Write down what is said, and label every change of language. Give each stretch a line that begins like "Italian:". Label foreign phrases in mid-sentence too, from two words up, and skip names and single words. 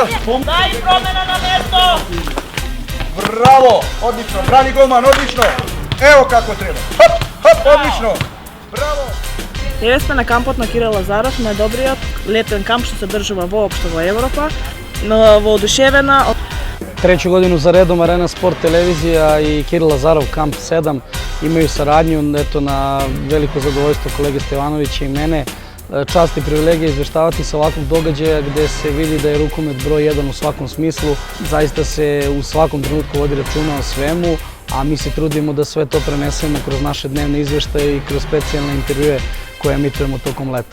Macedonian: Дај промена на место. Браво, одлично, брани голман, одлично. Ево како треба. Хоп, одлично. Браво. Еве сме на кампот на Кирил Лазаров, најдобриот летен камп што се држува воопшто во Европа. Воодушевена.
Serbian: Treću godinu za redom Arena Sport televizija i Kiril Lazarov Kamp 7 imaju saradnju, eto, na veliko zadovoljstvo kolege Stevanovića i mene. Čast i privilegija izveštavati sa ovakvog događaja gde se vidi da je rukomet broj 1 u svakom smislu. Zaista se u svakom trenutku vodi računa o svemu, a mi se trudimo da sve to prenesemo kroz naše dnevne izveštaje i kroz specijalne intervjue koje emitujemo tokom leta.